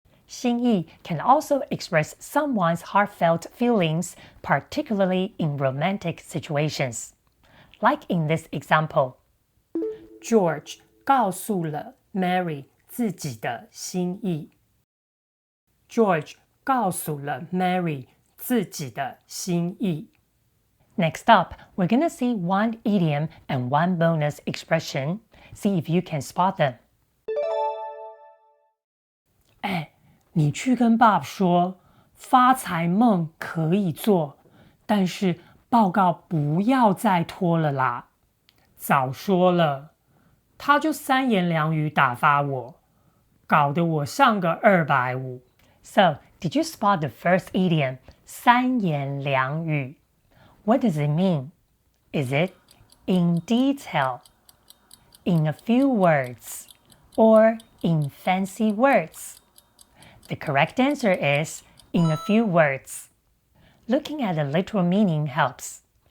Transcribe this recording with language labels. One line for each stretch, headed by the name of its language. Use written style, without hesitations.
English: 心意 can also express someone's heartfelt feelings, particularly in romantic situations. Like in this example, George
Chinese: 告诉了 Mary 自己的心意。 George 告诉了 Mary 自己的心意。
English: Next up, we're gonna see one idiom and one bonus expression. See if you can spot them.
Chinese: 你去跟Bob说，发财梦可以做，但是报告不要再拖了啦。早说了，他就三言两语打发我，搞得我上个250。
English: So, did you spot the first idiom, 三言两语? What does it mean? Is it in detail, in a few words, or in fancy words? The correct answer is in a few words. Looking at the literal meaning helps.